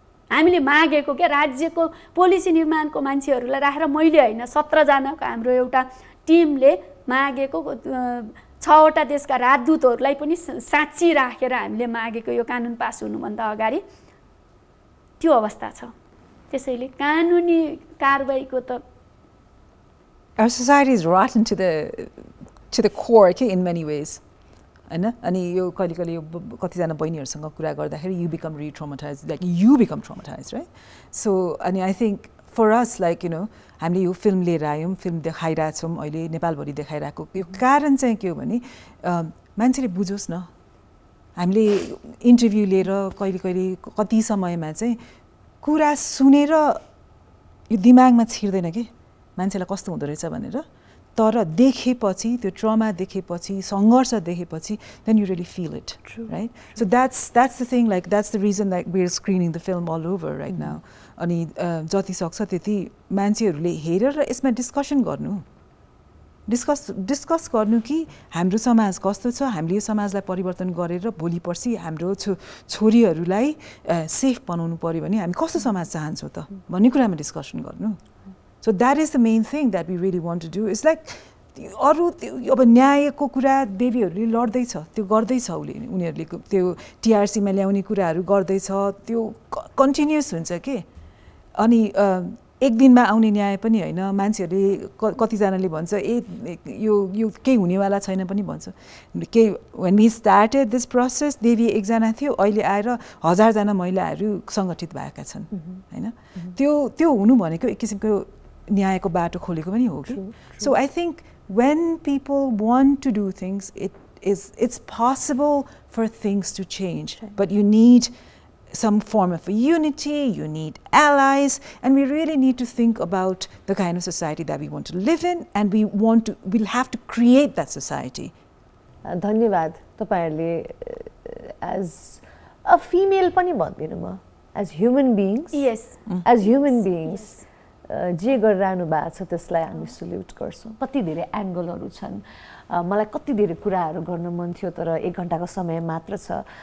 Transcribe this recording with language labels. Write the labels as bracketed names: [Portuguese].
[Nepali] हामीले मागेको के राज्यको पोलिसी निर्माणको मान्छेहरूलाई राखेर मैले हैन 17 जनाको हाम्रो एउटा टिमले मागेको 6 वटा देशका राजदूतहरूलाई पनि साँच्ची राखेर हामीले मागेको यो कानुन पास हुनुभन्दा अगाडि त्यो अवस्था छ। त्यसैले कानुनी कारबाहीको त [English] Our society is rotten to the core in many ways. [Nepali] अनि यो कहिले यो कतिजना बहिनीहरूसँग कुरा गर्दाखेरि [English] you become re-traumatized, like you become traumatized, right? [Nepali] So अनि [English] I think for us, like [Nepali] हामीले यो फिल्म लिएर आयौँ, फिल्म देखाइरहेछौँ अहिले नेपालभरि देखाइरहेको यो कारण चाहिँ के हो भने मान्छेले बुझोस् न। हामीले इन्टरभ्यू लिएर कहिले कति समयमा चाहिँ कुरा सुनेर यो दिमागमा छिर्दैन कि मान्छेलाई कस्तो हुँदो रहेछ भनेर, तर देखेपछि त्यो ट्रमा देखेपछि सङ्घर्ष देखेपछि [English] then you really feel it. True. Right? True. So that's the thing, like that's the reason that we're screening the film all over right now. [Nepali] अनि जति सक्छ त्यति मान्छेहरूले हेरेर यसमा डिस्कसन गर्नु, डिस्कस गर्नु कि हाम्रो समाज कस्तो छ, हामीले यो समाजलाई परिवर्तन गरेर भोलि पर्सि हाम्रो छोरीहरूलाई सेफ बनाउनु पर्यो भने हामी कस्तो समाज चाहन्छौँ त भन्ने कुरामा डिस्कसन गर्नु. [English] So that is the main thing that we really want to do. It's like [Nepali] अरू अब न्यायको कुरा देवीहरूले लड्दैछ, त्यो गर्दैछ, उनीहरूले त्यो टिआरसीमा ल्याउने कुराहरू गर्दैछ, त्यो कन्टिन्युस हुन्छ के. अनि एक दिनमा आउने न्याय पनि हैन. मान्छेहरूले कतिजनाले भन्छ यो केही हुनेवाला छैन पनि भन्छ. [English] when we started this process [Nepali] देवी एकजना थियो, अहिले आएर 1000 जना महिलाहरू सङ्गठित भएका छन् हैन. त्यो हुनु भनेको एक किसिमको न्यायको बाटो खोलेको पनि हो कि. [English] So I think when people want to do things, it's possible for things to change, but you need some form of a unity, you need allies, and we really need to think about the kind of society that we want to live in, and we'll have to create that society. [Nepali] धन्यवाद तपाईहरुले [English] as a female [Nepali] पनि भन्दिनु म, [English] as human beings. Yes. As human beings. [Nepali] जे गरिरहनु भएको छ त्यसलाई हामी सल्युट गर्छौँ. कति धेरै एंगलहरु छन्. मलाई कति धेरै कुराहरु गर्न मन थियो तर 1 घण्टाको समय मात्र छ.